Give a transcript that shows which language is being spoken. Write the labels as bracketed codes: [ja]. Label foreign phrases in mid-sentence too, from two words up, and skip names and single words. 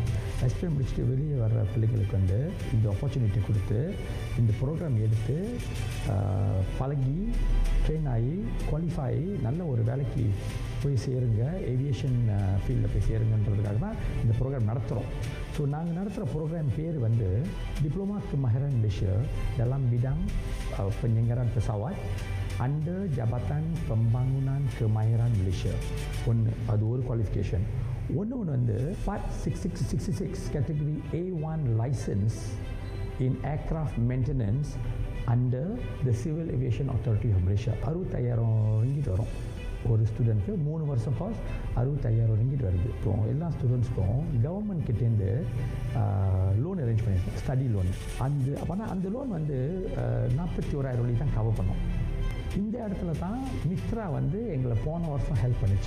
[ta] எஸ்பிஎம் முடிச்சுட்டு வெளியே வர்ற பிள்ளைங்களுக்கு வந்து இந்த ஆப்பர்ச்சுனிட்டி கொடுத்து இந்த ப்ரோக்ராம் எடுத்து பழகி ட்ரெயின் ஆகி குவாலிஃபை ஆகி நல்ல ஒரு வேலைக்கு போய் சேருங்க, ஏவியேஷன் ஃபீல்டில் போய் சேருங்கன்றதுக்காக தான் இந்த ப்ரோக்ராம் நடத்துகிறோம். ஸோ நாங்கள் நடத்துகிற ப்ரோக்ராம் பேர் வந்து டிப்ளமா Kemahiran Malaysia dalam bidang penyelenggaraan pesawat under Jabatan Pembangunan Kemahiran Malaysia. அது ஒரு குவாலிஃபிகேஷன். ஒன்று வந்து [en] Part 6666 Category A1 License in Aircraft Maintenance under the Civil Aviation Authority of Malaysia. [ta] 65,000 ரிங்கிட் வரும் ஒரு ஸ்டூடெண்ட்க்கு. 3 வருஷம் காஸ் 65,000 ரிங்கிட் வருது. இப்போ எல்லா ஸ்டூடெண்ட்ஸ்க்கும் கவர்மெண்ட் கிட்டேருந்து [en] loan arrange [ta] பண்ணியிருக்கோம், [en] study loan. [ta] அந்த லோன் வந்து 41,000 வழி தான் கவர் பண்ணோம். இந்த இடத்துல தான் மித்ரா வந்து எங்களை போன வருஷம் ஹெல்ப் பண்ணிச்சு.